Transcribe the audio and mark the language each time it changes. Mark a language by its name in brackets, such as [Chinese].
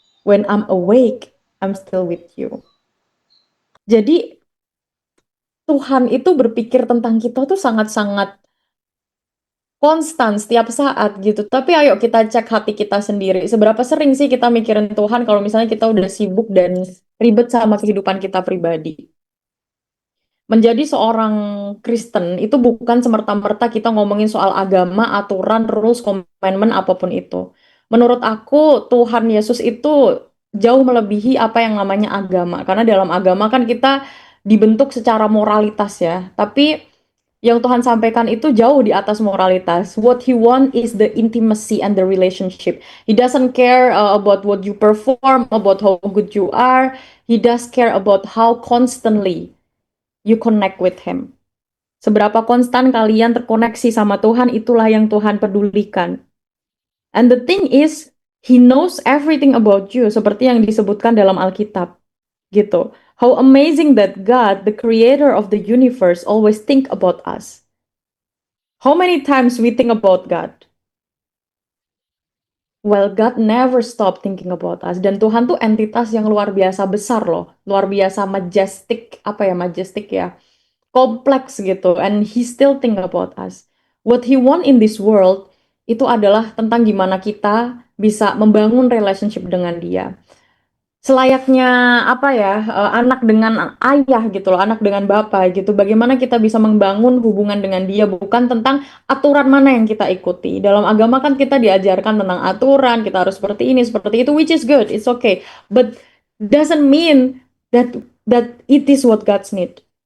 [English] When I'm awake, I'm still with you. [Indonesian] Jadi Tuhan itu berpikir tentang kita tuh sangat-sangat konstan setiap saat gitu. Tapi ayo kita cek hati kita sendiri. Seberapa sering sih kita mikirin Tuhan kalau misalnya kita udah sibuk dan ribet sama kehidupan kita pribadi. Menjadi seorang Kristen itu bukan semerta-merta kita ngomongin soal agama, aturan, rules, commandment, apapun itu. Menurut aku, Tuhan Yesus itu jauh melebihi apa yang namanya agama. Karena dalam agama kan kita dibentuk secara moralitas ya. Tapi Yang Tuhan sampaikan itu jauh di atas moralitas. [English] What He want is the intimacy and the relationship. He doesn't care about what you perform, about how good you are. He does care about how constantly you connect with Him. [Indonesian] Seberapa konstan kalian terkoneksi sama Tuhan, itulah yang Tuhan pedulikan. [English] And the thing is, He knows everything about you, [Indonesian] seperti yang disebutkan dalam Alkitab. Gitu. [English] How amazing that God, the creator of the universe, always think about us. How many times we think about God? Well, God never stop thinking about us. [Indonesian] Dan Tuhan tuh entitas yang luar biasa besar loh. Luar biasa majestic, apa ya, majestic ya. Kompleks gitu. [English] And He still think about us. What He want in this world, [Indonesian] itu adalah tentang gimana kita bisa membangun relationship dengan Dia. Selayaknya apa ya, anak dengan ayah gitu loh, anak dengan bapak gitu. Bagaimana kita bisa membangun hubungan dengan dia, bukan tentang aturan mana yang kita ikuti. Dalam agama kan kita diajarkan tentang aturan, kita harus seperti ini, seperti itu, [English] which is good, it's okay. But doesn't mean that it is what God's need.